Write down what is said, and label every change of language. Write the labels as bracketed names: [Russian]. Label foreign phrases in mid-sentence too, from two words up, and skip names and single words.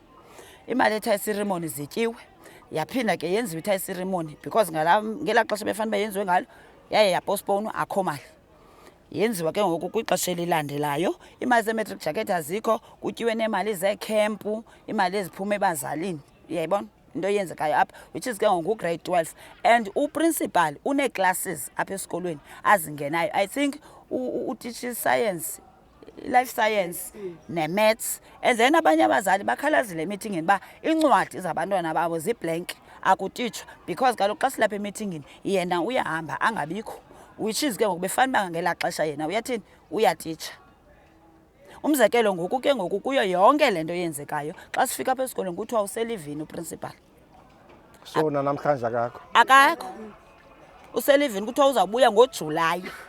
[Xhosa] Imali ye- [English] tie ceremony [Xhosa] zityiwe, yaphinda ke yenziwe i- [English] tie ceremony [Xhosa] because ngela xesha befanele uba yenziwe ngalo yaye yapostponwa, akho mali. Yenziwa ke ngoku kwixesha elilandelayo. Imali ze- [English] matric jacket [Xhosa] azikho, kutyiwe neemali zeekhempu, imali eziphuma ebazalini. Uyayibona into eyenzekayo apha, [English] which is [Xhosa] ke ngoku grade 12 and uprincipal une-classes apha esikolweni azingenayo. [English] I think uteacher science, life science ne-maths. And then [Xhosa] abanye abazali bakhalazile emeetingini uba iincwadi zabantwana babo ziblank, akutitshwa because kaloku xa silapha emeetingini yena uyahamba angabikho, [English] which is [Xhosa] ke ngoku befanele uba ngela xesha yena uyathini, uyatitsha. Umzekelo ngoku ke ngoku kuyo yonke le nto yenzekayo xa sifika apha esikolweni kuthiwa uselivini uprincipal. So namhlanje akakho. Akakho, uselivini kuthiwa uzawubuya ngoJulayi.